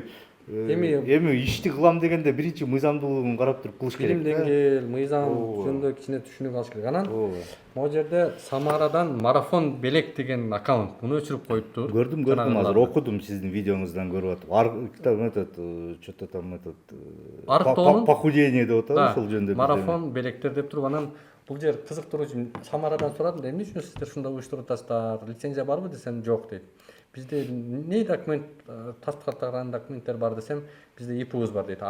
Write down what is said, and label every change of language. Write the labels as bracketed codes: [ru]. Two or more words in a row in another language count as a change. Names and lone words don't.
[ky] эми ишти кылам дегенде биринчи мыйзамдуулугун карап туруп кылыш керек билим да. деңгээл, мыйзам жөнүндө кичине түшүнүк алыш керек. Анан могу жерде Самарадан марафон белек деген аккаунт муну өчүрүп коюптур. Көрдүм, азыр окудум сиздин видеоңуздан көрүп атып. Китап [ru] что-то там [ky] Арыктоонун похудение деп атабы ошол жөнүндө. марафон белектер деп туруп анан бул жер кызыктыруучу. Самарадан сурадым да, эмне үчүн сиздер ушундай уюштуруп атасыздар? Лицензия барбы десем, жок дейт. Бизде не документ, паспорттаган документтер бар десем, бизде ИПУбуз бар дейт.